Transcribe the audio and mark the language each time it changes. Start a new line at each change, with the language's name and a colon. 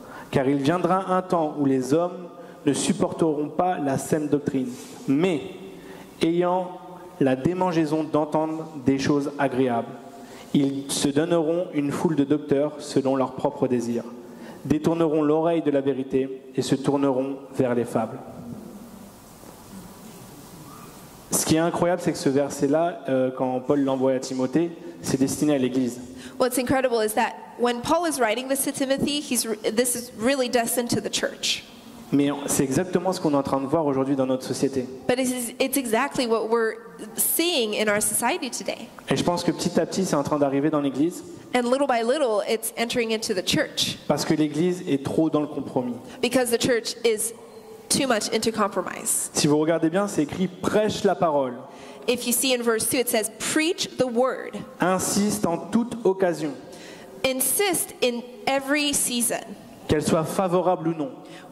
French: Car il viendra un temps où les hommes ne supporteront pas la saine doctrine, mais ayant la démangeaison d'entendre des choses agréables, ils se donneront une foule de docteurs selon leurs propres désirs, détourneront l'oreille de la vérité et se tourneront vers les fables. » Ce qui est incroyable, c'est que ce verset-là, quand Paul l'envoie à Timothée, c'est destiné à l'Église.
English: what's incredible is that when Paul is writing this to Timothy, this is really destined to the church.
French: Mais c'est exactement ce qu'on est en train de voir aujourd'hui dans notre société.
English: But it's exactly what we're seeing in our society today.
French: Et je pense que petit à petit, c'est en train d'arriver dans l'Église,
English: And little by little, it's entering into the church
French: parce que l'Église est trop dans le compromis.
English: because the church is too much into compromise.
French: Si vous regardez bien, c'est écrit « prêche la parole,
English: If you see in verse 2, it says, preach the word.
French: insiste en toute occasion,
English: Insist in every season,
French: qu'elle soit favorable ou non. »